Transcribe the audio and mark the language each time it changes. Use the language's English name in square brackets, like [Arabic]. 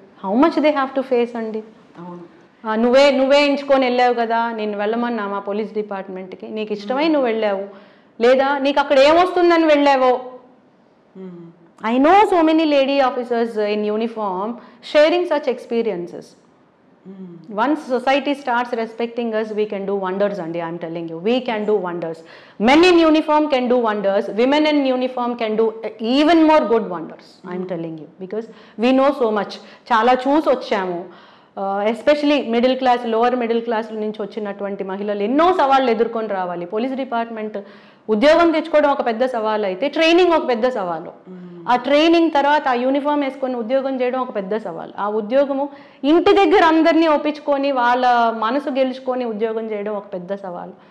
[English] how much they have to face [Telugu] అండి. నువ్వే ఎంచుకొని వెళ్ళావు కదా, నేను వెళ్ళమన్నా మా పోలీస్ డిపార్ట్మెంట్కి, నీకు ఇష్టమై నువ్వు వెళ్ళావు, లేదా నీకు అక్కడ ఏమొస్తుందని వెళ్ళావో. [English] I know so many lady officers in uniform sharing such experiences. Once society starts respecting us, we can do wonders, and I am telling you, we can do wonders. Men in uniform can do wonders. Women in uniform can do even more good wonders. I am telling you, because we know so much. [Telugu] Chala choose వచ్చాము. Especially middle class, lower middle class నుంచి వచ్చినటువంటి మహిళలు ఎన్నో సవాళ్ళు ఎదుర్కొని రావాలి. Police department ఉద్యోగం తెచ్చుకోవడం ఒక పెద్ద సవాలు అయితే, ట్రైనింగ్ ఒక పెద్ద సవాలు. ఆ ట్రైనింగ్ తర్వాత ఆ యూనిఫామ్ వేసుకొని ఉద్యోగం చేయడం ఒక పెద్ద సవాలు. ఆ ఉద్యోగము ఇంటి దగ్గర అందరినీ ఒప్పించుకొని వాళ్ళ మనసు గెలుచుకొని ఉద్యోగం చేయడం ఒక పెద్ద సవాలు.